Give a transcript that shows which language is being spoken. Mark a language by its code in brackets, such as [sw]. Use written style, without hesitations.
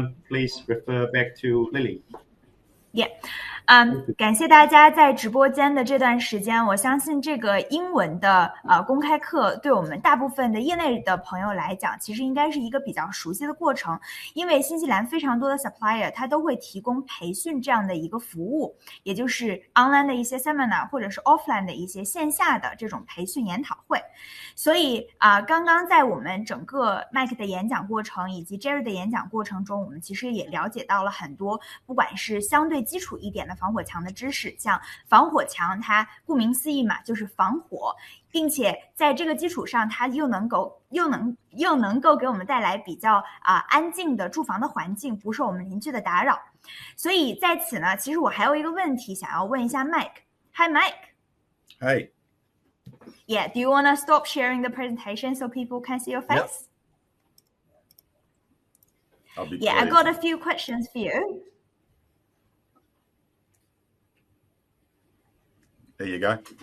[en] Please refer back to Lily. Yeah. [zh] 感谢大家在直播间的这段时间，我相信这个英文的公开课对我们大部分的业内的朋友来讲，其实应该是一个比较熟悉的过程，因为新西兰非常多的 supplier 它都会提供培训这样的一个服务，也就是 online 的一些 seminar 或者是 offline 的一些线下的这种培训研讨会。所以刚刚在我们整个 Mike 的演讲过程以及 Jerry 的演讲过程中，我们其实也了解到了很多，不管是相对基础一点的防火墙的知识。像防火墙，它顾名思义嘛，就是防火，并且在这个基础上，它又能够给我们带来比较安静的住房的环境，不受我们邻居的打扰。所以在此呢，其实我还有一个问题想要问一下 Mike。 [en] Hi Mike. Hey. Yeah, do you want to stop sharing the presentation so people can see your face? Yep. I'll be Yeah, pleased. I got a few questions for you. There you go.